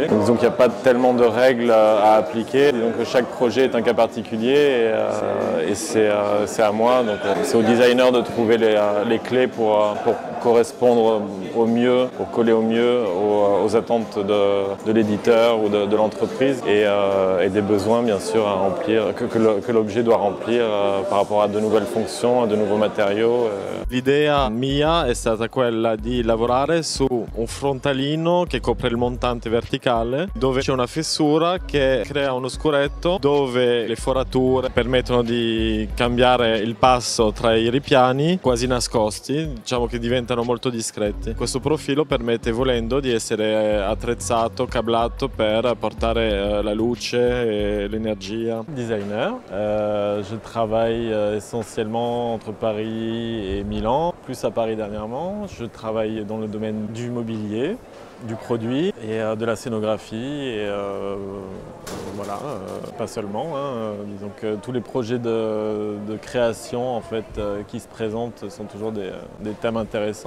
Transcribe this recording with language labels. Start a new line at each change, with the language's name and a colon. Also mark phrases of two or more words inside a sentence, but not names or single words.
French: Disons qu'il n'y a pas tellement de règles à appliquer, disons que chaque projet est un cas particulier et c'est à moi, donc c'est au designer de trouver les clés pour correspondre au mieux, pour coller au mieux aux attentes de l'éditeur ou de l'entreprise et des besoins bien sûr à remplir, que l'objet doit remplir par rapport à de nouvelles fonctions, à de nouveaux matériaux.
Italian: L'idea mia è stata quella di lavorare su un frontalino che copre il montante verticale, dove c'è una fessura che crea uno scuretto dove le forature permettono di cambiare il passo tra i ripiani quasi nascosti, diciamo che diventano molto discreti. Questo profilo permette, volendo, di essere attrezzato, cablato per portare la luce e l'energia.
French: Designer, je travaille essentiellement entre Paris et Milan, plus à Paris dernièrement. Je travaille dans le domaine du mobilier, du produit et de la scénographie et voilà, pas seulement. Disons que tous les projets de création en fait, qui se présentent sont toujours des thèmes intéressants.